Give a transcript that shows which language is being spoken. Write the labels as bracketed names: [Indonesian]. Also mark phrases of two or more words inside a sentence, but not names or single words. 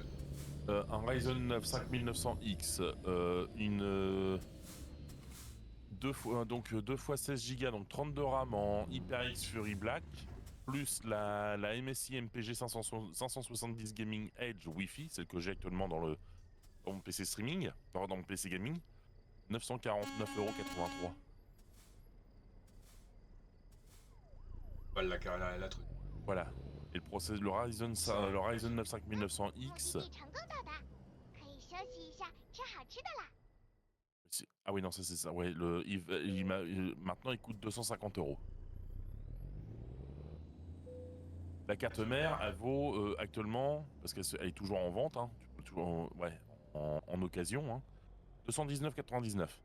[French] Un Ryzen 9 5900X, une 2 fois 16 Go, donc 32 RAM en HyperX Fury Black, plus la MSI MPG 570 Gaming Edge Wi-Fi, celle que j'ai actuellement dans mon PC streaming, dans mon PC gaming, 949,83 €. Bah la truc. Voilà. Et le Ryzen 9 5900X. [Chinese] 目的地成功到达，可以休息一下，吃好吃的啦。 [French] Ah oui, non, ça c'est ça. Ouais, maintenant il coûte 250 €. La carte mère, elle vaut actuellement, parce qu'elle est toujours en vente, hein, tu peux toujours, en occasion, hein, 219,99 €.